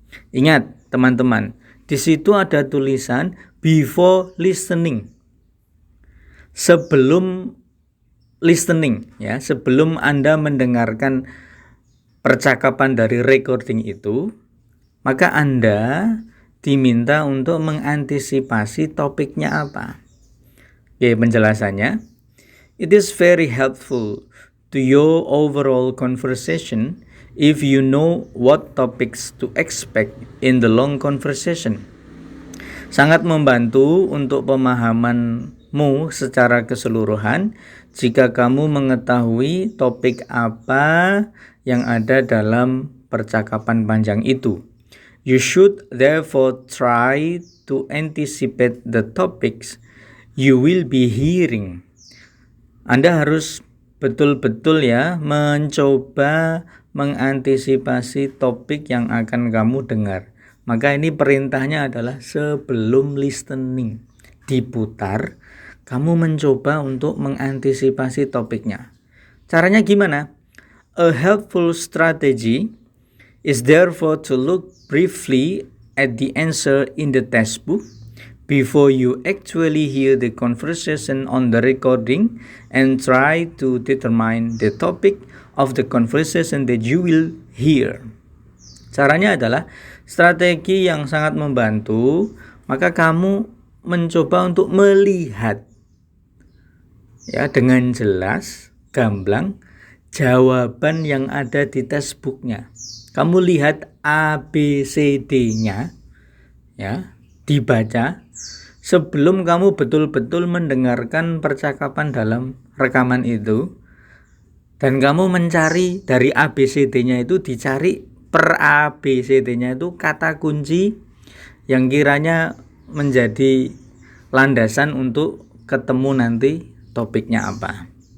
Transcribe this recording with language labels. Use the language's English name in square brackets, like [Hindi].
[Indonesian] Ingat teman-teman, di situ ada tulisan [English] before listening, [Indonesian] sebelum listening ya, sebelum Anda mendengarkan percakapan dari recording itu, maka Anda diminta untuk mengantisipasi topiknya apa. Oke, penjelasannya. [English] It is very helpful to your overall conversation if you know what topics to expect in the long conversation. [Indonesian] Sangat membantu untuk pemahamanmu secara keseluruhan jika kamu mengetahui topik apa yang ada dalam percakapan panjang itu. [English] You should therefore try to anticipate the topics you will be hearing. [Indonesian] Anda harus betul-betul ya mencoba mengantisipasi topik yang akan kamu dengar. Maka ini perintahnya adalah sebelum listening diputar, kamu mencoba untuk mengantisipasi topiknya. Caranya gimana? [English] A helpful strategy is therefore to look briefly at the answer in the textbook before you actually hear the conversation on the recording and try to determine the topic of the conversation that you will hear. [Indonesian] Caranya adalah strategi yang sangat membantu, maka kamu mencoba untuk melihat ya dengan jelas, gamblang jawaban yang ada di textbooknya. Kamu lihat ABCD-nya ya, dibaca sebelum kamu betul-betul mendengarkan percakapan dalam rekaman itu, dan kamu mencari dari ABCD-nya itu, dicari per ABCD-nya itu kata kunci yang kiranya menjadi landasan untuk ketemu nanti topiknya apa.